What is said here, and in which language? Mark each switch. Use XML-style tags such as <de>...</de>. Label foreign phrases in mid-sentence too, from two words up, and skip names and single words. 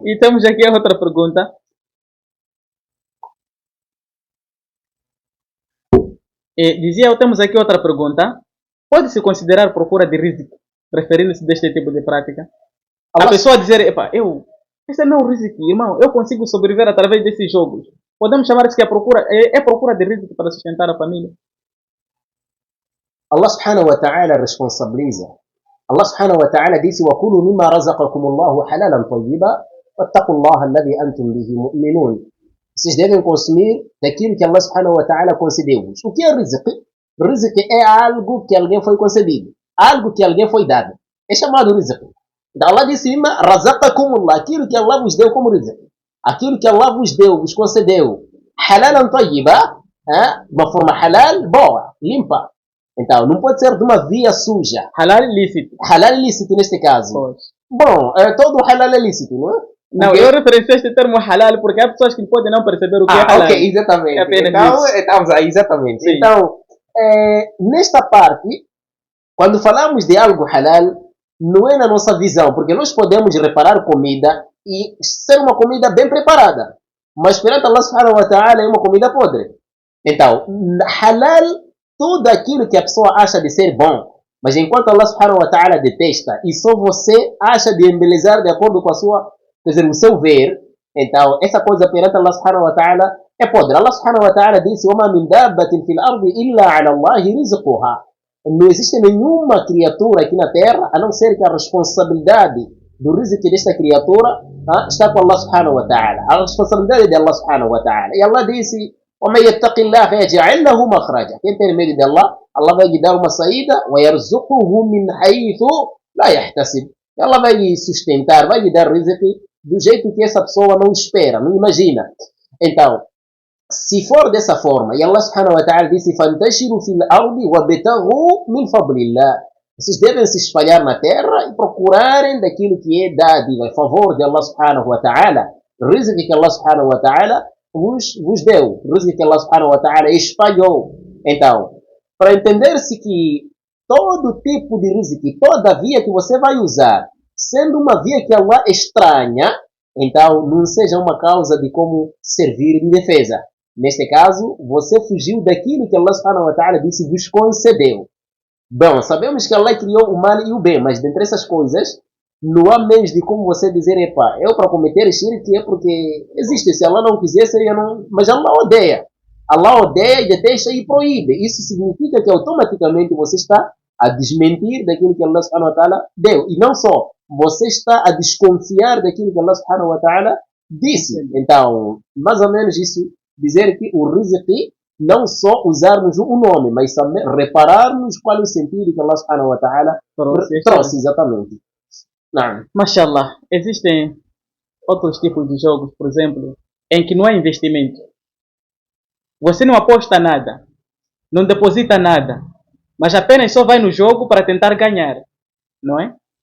<pt>E temos aqui a outra pergunta. Temos aqui outra pergunta. Pode-se considerar procura de risco, referindo-se deste tipo de prática? A Allah, pessoa dizer, epa, esse é meu risco, irmão, eu consigo sobreviver através desses jogos. Podemos chamar isso que é procura de risco para sustentar a família? Allah</pt> <ar>سبحانه وتعالى</ar> <pt>responsabiliza. Allah</pt> <ar>سبحانه وتعالى</ar> <pt>disse:</pt> <ar>وَكُلُوا مِمَّا رَزَقَكُمُ اللَّهُ حَلَالًا طَيِّبًا وَاتَّقُوا اللَّهَ الَّذِي أَنْتُمْ بِهِ مُؤْمِنُونَ.</ar> <pt>Vocês devem consumir daquilo que Allah</pt> <ar>سبحانه وتعالى</ar> <pt>concedeu-vos. O que é rizq? Rizq é algo que alguém foi concedido, algo que alguém foi dado. É chamado rizq. Então Allah disse:</pt> <ar>مِمَّا رَزَقَكُمُ اللَّهُ,</ar> <pt>aquilo que Allah vos deu como rizq. Aquilo que Allah vos deu, vos concedeu.</pt> <ar>حَلَالًا طَيِّبًا,</ar> <pt>de uma forma halal, boa, limpa. Então, não pode ser de uma via suja. Halal ilícito. Halal ilícito neste caso. Pois. Bom, todo halal é lícito, não é? Não, Porque... eu referenciei este termo halal porque há pessoas que podem não perceber o que é halal. Ok, exatamente. É apenas então, isso. estamos aí, exatamente. Sim. Então, nesta parte, quando falamos de algo halal, não é na nossa visão, porque nós podemos reparar comida e ser uma comida bem preparada, mas perante Allah</pt> <ar>سبحانه وتعالى</ar> <pt>é uma comida podre. Então, halal, tudo aquilo que a pessoa acha de ser bom, mas enquanto Allah</pt> <ar>سبحانه وتعالى</ar> <pt>detesta e só você acha de embelezar de acordo com a sua, quer dizer, o seu ver, então essa coisa perante Allah</pt> <ar>سبحانه وتعالى</ar> <pt>é podre. Allah</pt> <ar>سبحانه وتعالى</ar> <pt>disse:</pt> <ar>وَمَا مِنْ دَابَّةٍ فِي الْأَرْضِ إِلَّا عَلَى اللَّهِ رِزْقُهَا.</ar> <pt>Não existe nenhuma criatura aqui na terra, a não ser que a responsabilidade do rizq desta criatura está com Allah</pt> <ar>سبحانه وتعالى.</ar> <pt>A responsabilidade de Allah</pt> <ar>سبحانه وتعالى.</ar> <pt>E Allah disse:</pt> <ar>وَمَنْ يَتَّقِ اللَّهَ يَجْعَلْ لَهُ مَخْرَجًا.</ar> <pt>Quem tem medo de Allah, Allah vai lhe dar uma saída.</pt> <ar>وَيَرْزُقُهُ مِنْ حَيْثُ لَا يَحْتَسِبُ.</ar> <pt>Allah vai lhe sustentar, vai lhe dar rizq do jeito que essa pessoa não espera, não imagina. Então, se for dessa forma, e Allah</pt> <ar>سبحانه وتعالى</ar> <pt>disse:</pt> <ar>فَانْتَشِرُوا فِي الْأَرْضِ وَابْتَغُوا مِنْ فَضْلِ اللَّهِ.</ar> <pt>Vocês devem se espalhar na terra e procurarem daquilo que é dádiva, em favor de Allah</pt> <ar>سبحانه وتعالى.</ar> <pt>Rizq que Allah</pt> <ar>سبحانه وتعالى</ar> <pt>vos deu. Rizq que Allah</pt> <ar>سبحانه وتعالى</ar> <pt>espalhou. Então, para entender-se que todo tipo de rizq, toda via que você vai usar, sendo uma via que Allah estranha, então não seja uma causa de como servir de defesa. Neste caso, você fugiu daquilo que Allah</pt> <ar>سبحانه وتعالى</ar> <pt>disse vos concedeu. Bom, sabemos que Allah criou o mal e o bem, mas dentre essas coisas, não há meios de como você dizer: epa, eu para cometer shirk é porque existe, se Allah não quisesse, eu não... Mas Allah odeia. Allah odeia, detesta e proíbe. Isso significa que automaticamente você está a desmentir daquilo que Allah</pt> <ar>سبحانه وتعالى</ar> <pt>deu. E não só, você está a desconfiar daquilo que Allah</pt> <ar>سبحانه وتعالى</ar> <pt>disse. Então, mais ou menos isso, dizer que o rizq, não só usarmos o nome, mas também repararmos qual é o sentido que Allah</pt> <ar>سبحانه وتعالى</ar> <pt>trouxe, exatamente. Não. Mashallah, existem outros tipos de jogos, por exemplo, em que não há investimento. Você não aposta nada, não deposita nada, mas apenas só vai no jogo para tentar ganhar, não é?</pt>